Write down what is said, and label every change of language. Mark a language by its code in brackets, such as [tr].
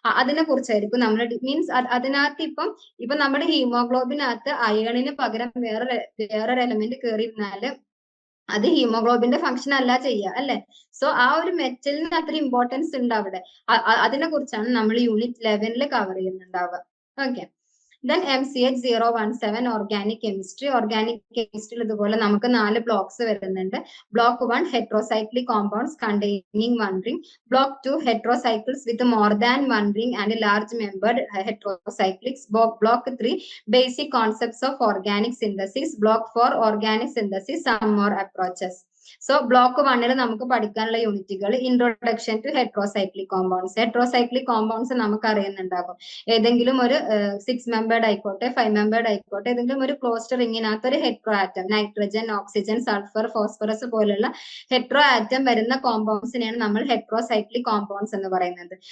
[ml] അതിനെ കുറിച്ചായിരിക്കും നമ്മൾ മീൻസ് അതിനകത്ത് ഇപ്പൊ നമ്മുടെ ഹീമോഗ്ലോബിനകത്ത് അയണിന് പകരം വേറൊരു എലമെന്റ് കയറിയിരുന്നാല് അത് ഹീമോഗ്ലോബിന്റെ ഫംഗ്ഷൻ അല്ല ചെയ്യുക, അല്ലെ? സോ ആ ഒരു മെറ്റലിന് അത്ര ഇമ്പോർട്ടൻസ് ഉണ്ട് അവിടെ. അതിനെ കുറിച്ചാണ് നമ്മൾ unit 11 cover ചെയ്യുന്നുണ്ടാവുക. Okay. Then MCH017 organic കെമിസ്ട്രിയിൽ ഇതുപോലെ നമുക്ക് 4 ബ്ലോക്സ് വരുന്നുണ്ട്. [en] Block 1 heteroscyclic compounds containing one ring. Block 2 heterocycles with more than one ring and large membered heterocyclics. Block 3 basic concepts of organic synthesis. Block 4 organic synthesis, some more approaches. [ml] So block 1 നമുക്ക് പഠിക്കാനുള്ള യൂണിറ്റുകൾ introduction to heterocyclic compounds നമുക്ക് അറിയുന്നുണ്ടാകും. ഏതെങ്കിലും ഒരു 6 membered ആയിക്കോട്ടെ 5 membered ആയിക്കോട്ടെ ഏതെങ്കിലും ഒരു ക്ലോസ്ഡ് റിങ്ങിനകത്ത് ഒരു hetero atom nitrogen, oxygen, sulphur, phosphorus പോലുള്ള ഹെട്രോ ആറ്റം വരുന്ന കോമ്പൗണ്ട്സിനെയാണ് നമ്മൾ ഹെട്രോസൈക്ലിക് കോമ്പൗണ്ട്സ് എന്ന് പറയുന്നത്.